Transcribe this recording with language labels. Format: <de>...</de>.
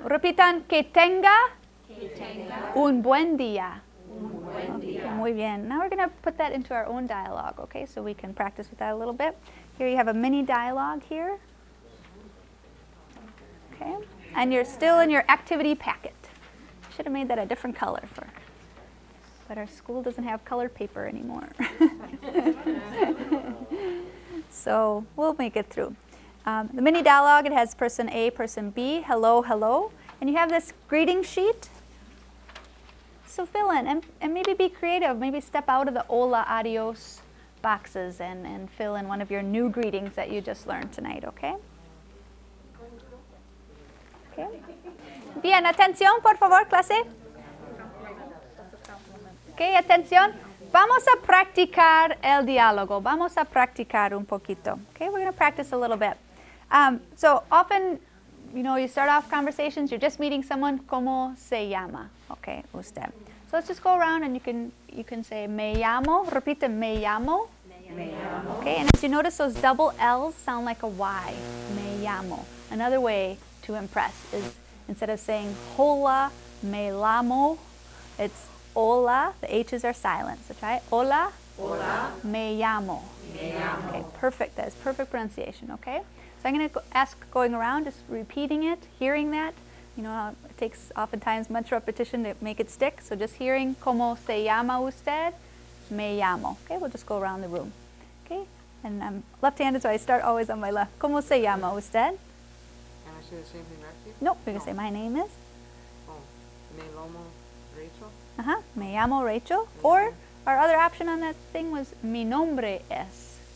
<es>Repitan, que tenga un buen día. Okay, muy bien.</es> <en>Now we're going to put that into our own dialogue, okay? So we can practice with that a little bit. Here you have a mini dialogue here. Okay? And you're still in your activity packet. Should have made that a different color but our school doesn't have colored paper anymore. So we'll make it through. The mini dialogue, it has person A, person B, hello, hello. And you have this greeting sheet. So fill in and maybe be creative. Maybe step out of the hola, adios boxes and fill in one of your new greetings that you just learned tonight, okay? Okay.</en> <es>Bien, atención, por favor, clase. Okay, atención. Vamos a practicar el diálogo. Vamos a practicar un poquito.</es> <en>Okay, we're going to practice a little bit. So often, you start off conversations, you're just meeting someone,</en> <es>¿cómo se llama?</es> <en>Okay, usted. So let's just go around and you can say,</en> <es>me llamo, repite, me llamo. Me llamo.</es> <en>Okay, and as you notice, those double L's sound like a Y.</en> <es>Me llamo.</es> <en>Another way to impress is instead of saying</en> <es>hola, me llamo,</es> <en>it's hola. The H's are silent. So try it. Hola.</en> <es>Hola. Me llamo. Me llamo.</es> <en>Okay, perfect. That is perfect pronunciation, okay? So I'm going to ask going around, just repeating it, hearing that. It takes oftentimes much repetition to make it stick. So just hearing,</en> <es>¿cómo se llama usted? Me llamo.</es> <en>Okay, we'll just go around the room. Okay, and I'm left-handed, so I start always on my left.</en> <es>¿Cómo se llama usted?</es> <en>Can I say the same thing back to you? Nope, you're going to say, my name is?</en> <es>Oh, me llamo Rachel. Me llamo Rachel.</es> <en>Or our other option on that thing was</en> <es>mi nombre es.</es>